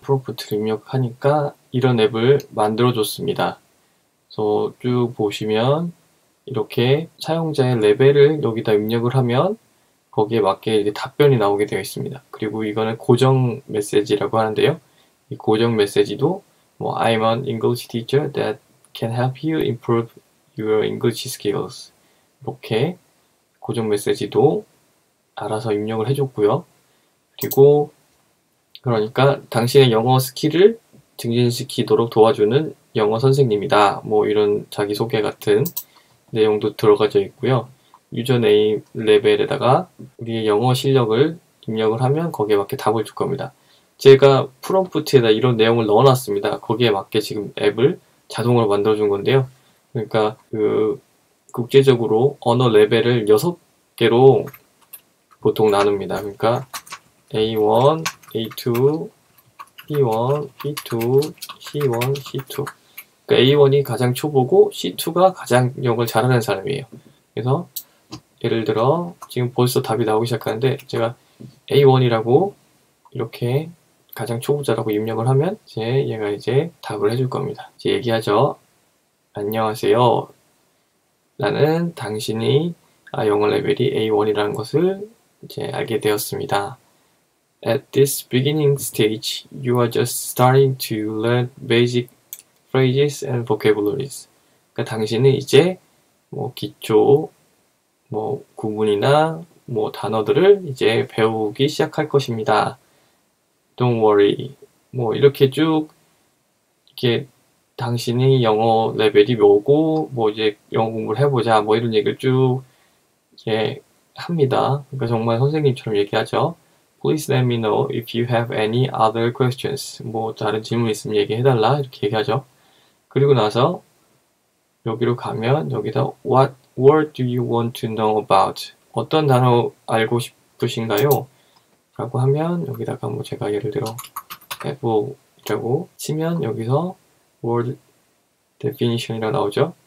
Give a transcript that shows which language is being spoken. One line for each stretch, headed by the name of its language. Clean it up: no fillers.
Korean: 프롬프트를 입력하니까 이런 앱을 만들어 줬습니다. 그래서 쭉 보시면 이렇게 사용자의 레벨을 여기다 입력을 하면 거기에 맞게 이제 답변이 나오게 되어 있습니다. 그리고 이거는 고정 메시지라고 하는데요. 이 고정 메시지도 뭐
English: I'm an English teacher that can help you improve your English skills,
Korean: 이렇게 고정 메시지도 알아서 입력을 해줬고요. 그리고 그러니까 당신의 영어 스킬을 증진시키도록 도와주는 영어 선생님이다, 뭐 이런 자기소개 같은 내용도 들어가져 있고요. 유저네임 레벨에다가 우리의 영어 실력을 입력을 하면 거기에 맞게 답을 줄 겁니다. 제가 프롬프트에다 이런 내용을 넣어놨습니다. 거기에 맞게 지금 앱을 자동으로 만들어준 건데요. 그러니까 국제적으로 언어 레벨을 6개로 보통 나눕니다. 그러니까 A1, A2, B1, B2, C1, C2. 그러니까 A1이 가장 초보고 C2가 가장 영어를 잘하는 사람이에요. 그래서 예를 들어 지금 벌써 답이 나오기 시작하는데, 제가 A1이라고 이렇게 가장 초보자라고 입력을 하면 얘가 이제 답을 해줄 겁니다. 이제 얘기하죠. 안녕하세요. 나는 당신이 영어 레벨이 A1이라는 것을 이제 알게 되었습니다.
English: At this beginning stage, you are just starting to learn basic phrases and vocabularies.
Korean: 그러니까 당신은 이제 뭐 기초 구문이나 단어들을 이제 배우기 시작할 것입니다.
English: Don't worry.
Korean: 이렇게 쭉 이렇게 당신이 영어 레벨이 뭐고 이제 영어 공부를 해보자 이런 얘기를 쭉 이렇게 합니다. 그러니까 정말 선생님처럼 얘기하죠.
English: Please let me know if you have any other questions.
Korean: 다른 질문 있으면 얘기해달라, 이렇게 얘기하죠. 그리고 나서 여기로 가면 여기다
English: What word do you want to know about?
Korean: 어떤 단어 알고 싶으신가요? 라고 하면 여기다가 뭐 제가 예를 들어 해보라고 치면 여기서 word definition이라 나오죠.